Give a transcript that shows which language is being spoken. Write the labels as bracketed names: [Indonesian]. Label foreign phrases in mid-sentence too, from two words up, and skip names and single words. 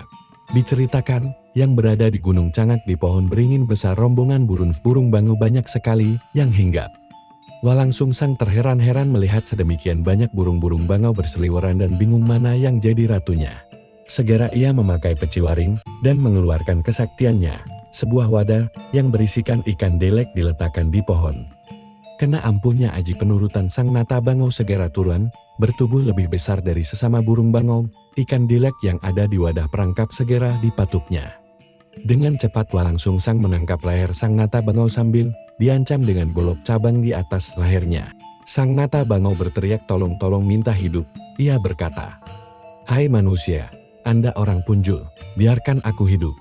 [Indonesian] Diceritakan, yang berada di Gunung Cangak di pohon beringin besar rombongan burung bangau banyak sekali yang hinggap. Walang Sungsang terheran-heran melihat sedemikian banyak burung-burung bangau berseliweran dan bingung mana yang jadi ratunya. Segera ia memakai peciwaring dan mengeluarkan kesaktiannya. Sebuah wadah yang berisikan ikan delek diletakkan di pohon. Kena ampuhnya aji penurutan Sang Nata Bangau segera turun, bertubuh lebih besar dari sesama burung bangau. Ikan delek yang ada di wadah perangkap segera dipatuknya. Dengan cepat Walang Sungsang menangkap leher Sang Nata Bangau sambil diancam dengan golok cabang di atas lehernya. Sang Nata Bangau berteriak tolong minta hidup. Ia berkata, "Hai manusia, Anda orang punjul, biarkan aku hidup.